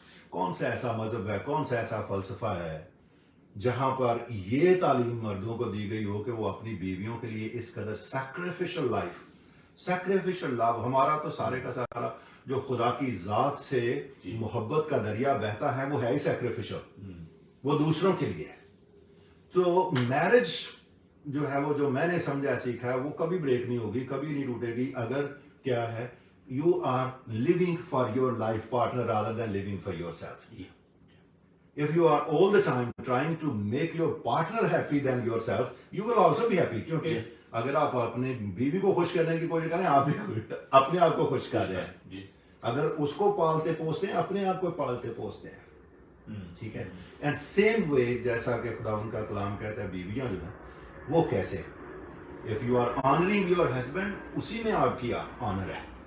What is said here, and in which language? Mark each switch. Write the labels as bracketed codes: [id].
[ur] کون سا ایسا مذہب ہے، کون سا ایسا فلسفہ ہے جہاں پر یہ تعلیم مردوں کو دی گئی ہو کہ وہ اپنی بیویوں کے لیے اس قدر [en] Sacrificial life, sacrificial love? [ur] ہمارا تو سارے کا سارا جو خدا کی ذات سے محبت کا دریا بہتا ہے وہ ہے ہی سیکریفیشل، وہ دوسروں کے لیے ہے. تو میرج جو ہے وہ جو میں نے سمجھا سیکھا ہے وہ کبھی بریک نہیں ہوگی، کبھی نہیں ٹوٹے گی اگر کیا ہے [en] you are living for your life partner rather than living for yourself. If you are all the time trying to make your partner happy than yourself, you will also be happy. [ur] کیونکہ اگر آپ اپنے بیوی کو خوش کرنے کی کوشش کریں، آپ بھی اپنے آپ کو خوش کر رہے ہیں. اگر اس کو پالتے پوستے ہیں، اپنے آپ کو پالتے پوستے ہیں. ٹھیک ہے، [en] and same way [ur] جیسا کہ خداوند کا کلام کہتا ہے بیویاں جو ہیں وہ کیسے، [en] if you are honouring your husband, [ur] اسی میں آپ کی آنر ہے.